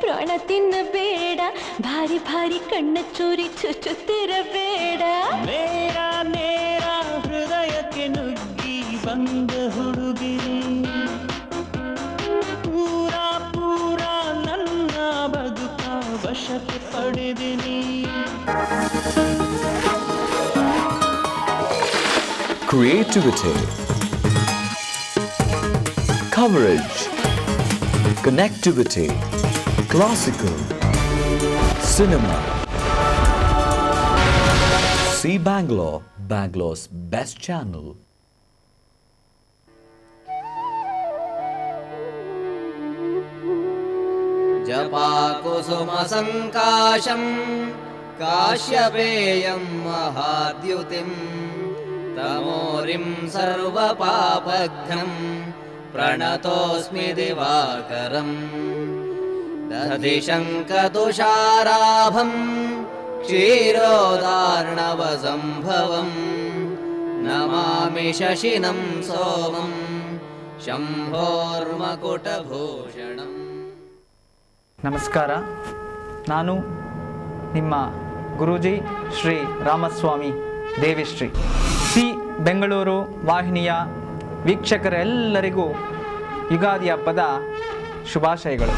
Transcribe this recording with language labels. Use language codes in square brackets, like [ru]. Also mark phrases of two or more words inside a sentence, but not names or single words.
[kn] ತಿನ್ನಬೇಡ, ಭಾರಿ ಭಾರಿ ಕಣ್ಣ ಚೂರಿ ಚುಚ್ಚುತ್ತಿರಬೇಡ. ನೇರ ನೇರ ಹೃದಯಕ್ಕೆ ನುಗ್ಗಿ ಬಂದ ಹುಡುಗಿರಿ, ಪೂರ ಪೂರ ನನ್ನ ಬದುಕ ವಶಕ್ಕೆ ಪಡೆದಿನಿ. [en] Creativity, coverage, connectivity, classical, cinema. See Bangalore, Bangalore's best channel. [sa] जपाकुसुमसङ्काशं काश्यपेयं महाद्युतिं, तमोरिं सर्वपापघ्नं प्रणतोऽस्मि दिवाकरम्. दधिशङ्खतुषाराभं क्षीरोदार्णवसम्भवं, नमामि शशिनं सोमं शम्भोर्मकुटभूषणम्. [kn] ನಮಸ್ಕಾರ. ನಾನು ನಿಮ್ಮ ಗುರೂಜಿ ಶ್ರೀ ರಾಮಸ್ವಾಮಿ ದೇವಿಶ್ರೀ. ಸಿ ಬೆಂಗಳೂರು ವಾಹಿನಿಯ ವೀಕ್ಷಕರೆಲ್ಲರಿಗೂ ಯುಗಾದಿ ಹಬ್ಬದ ಶುಭಾಶಯಗಳು.